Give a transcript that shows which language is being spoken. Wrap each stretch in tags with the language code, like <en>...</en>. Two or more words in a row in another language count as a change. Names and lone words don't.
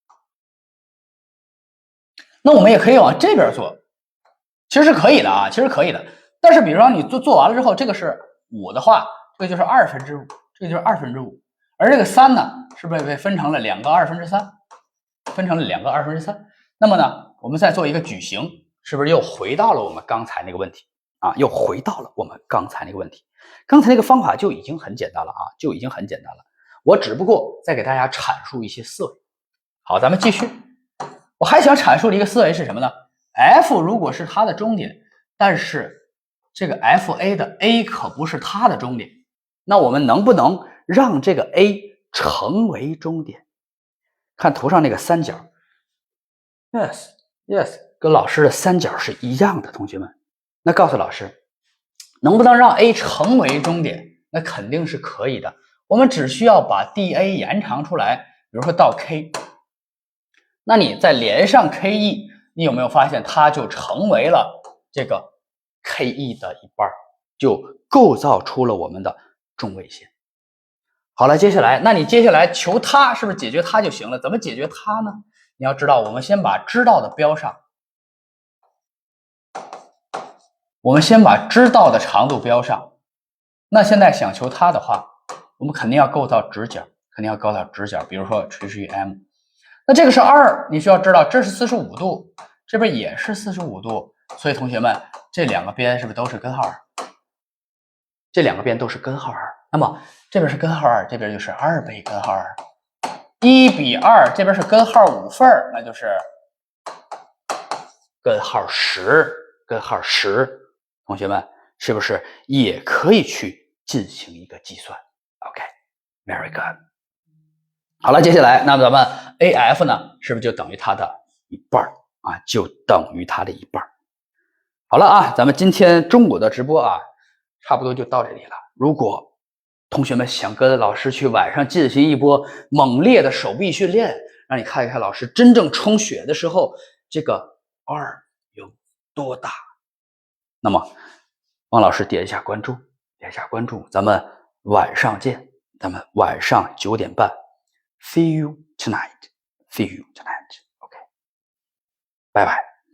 <zh>那我們也可以往這邊做，其實是可以的啊，但是比如说你做完了之後，這個是5的話，這個就是5/2，這個就是5/2，而這個3呢，是不是被分成了2個3/2？那麼呢， 我们再做一個矩形，是不是又回到了我們剛才那個問題啊？又回到了我們剛才那個問題。剛才那個方法就已經很簡單了啊，就已經很簡單了。我只不過再給大家闡述一些思維。好，咱們繼續。我還想闡述的一個思維是什麼呢 ？F 如果是它的終點，但是這個 FA 的 A 可不是它的終點，那我們能不能讓這個 A 成為終點？看圖上那個三角 ，</zh> <en>yes yes，</en> <zh>跟老師的三角是一樣的，同學們。那告訴老師，能不能讓 A 成為終點？那肯定是可以的。我們只需要把 DA 延長出來，比如說到 K， 那你再連上 KE， 你有沒有發現它就成為了這個 KE 的一半，就構造出了我們的中位線。好了，接下來，那你接下來求它是不是解決它就行了？怎麼解決它呢？你要知道，我們先把知道的標上，我们先把知道的長度標上。那現在想求它的話，我們肯定要構造直角，肯定要構造直角，比如說垂直於 M。那這個是2，你需要知道這是45度，這邊也是45度，所以同學們，這兩個邊是不是都是根號2？這兩個邊都是根號2，那麼這邊是根號2，這邊就是2倍根號2，1比2，這邊是根號5份，那就是根號10，根號10。同學們是不是也可以去進行一個計算 ？</zh> <en>OK，very good。</en> <zh>好了，接下來，那麼咱們 AF 呢，是不是就等於它的一半啊？就等於它的一半。好了啊，咱們今天中午的直播啊，差不多就到這裡了。如果同學們想跟老師去晚上進行一波猛烈的手臂訓練，讓你看一看老師真正充血的時候，這個 R 有多大，那麼幫老師點一下關注，點一下關注，咱們晚上見，咱們晚上9點半 ，</zh> <en>See you tonight，See you tonight，OK，</en> <zh>拜拜。</zh>